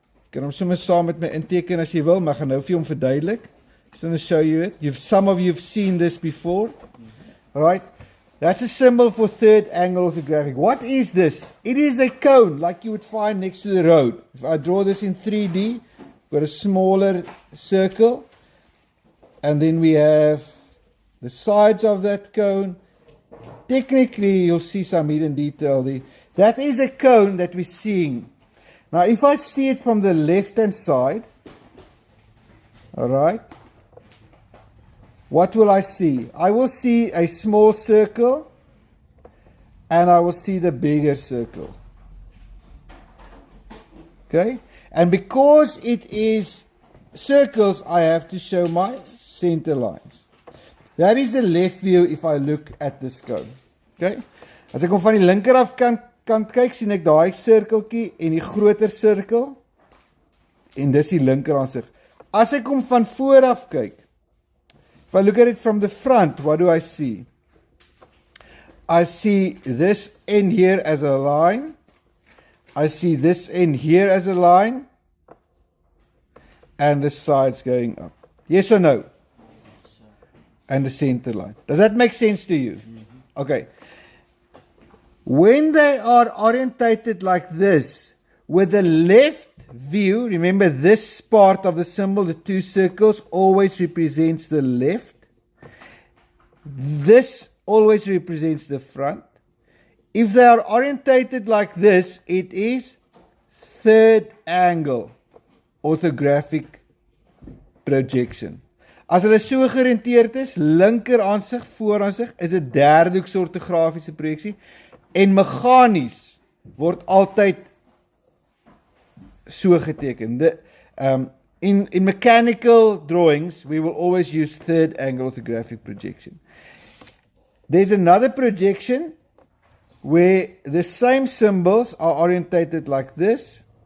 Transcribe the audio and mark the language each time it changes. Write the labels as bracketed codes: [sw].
[af] Kan hom sommer saam met my inteken as jy wil, maar gaan nou vir hom verduidelik. [en] Just going to show you it. Some of you have seen this before. Alright. That's a symbol for third angle orthographic. What is this? It is a cone like you would find next to the road. If I draw this in 3D, got a smaller circle, and then we have the sides of that cone. Technically, you'll see some hidden detail there. That is a cone that we're seeing. Now, if I see it from the left-hand side, all right, what will I see? I will see a small circle, and I will see the bigger circle. Okay? And because it is circles, I have to show my center lines. That is the left view if I look at this cone. Okay? [af] As ek hom van die linker af kant kyk, sien ek daai sirkeltjie en die groter sirkel, en dis die linker aansig. As ek hom van voor af kyk, [en] if I look at it from the front, what do I see? I see this end here as a line. I see this end here as a line. And the sides going up. Yes or no? And the center line. Does that make sense to you? Okay. When they are orientated like this, with the left view, remember this part of the symbol, the 2 circles, always represents the left. This always represents the front. If they are orientated like this, it is third angle orthographic projection. [af] As hulle so georiënteerd is, linker aansig, vooraansig, is 'n derde hoekse ortografiese projeksie, en meganies word altyd so geteken. [en] In mechanical drawings, we will always use third angle orthographic projection. There's another projection where the same symbols are orientated like this.